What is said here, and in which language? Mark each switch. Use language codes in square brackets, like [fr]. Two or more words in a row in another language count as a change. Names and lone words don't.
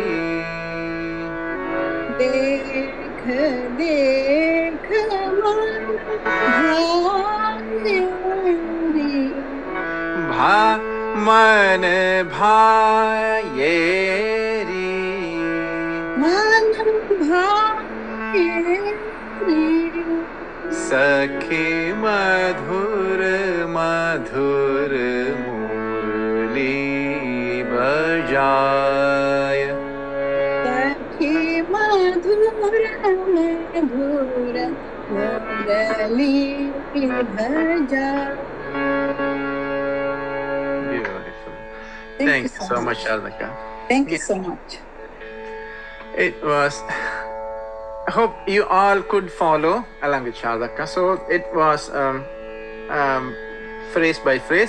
[hi] देख देख मन भाएरी मन भाएरी मन भाएरी सखी मधुर मधुर मुरली बजाय सखी मधुर मधुर मुरली भजा [en] Beautiful. Thank Thank you you so so much. much, Sharmika. Thank you so much. It was. I hope you all could follow along with Shardaka. So it was phrase by phrase.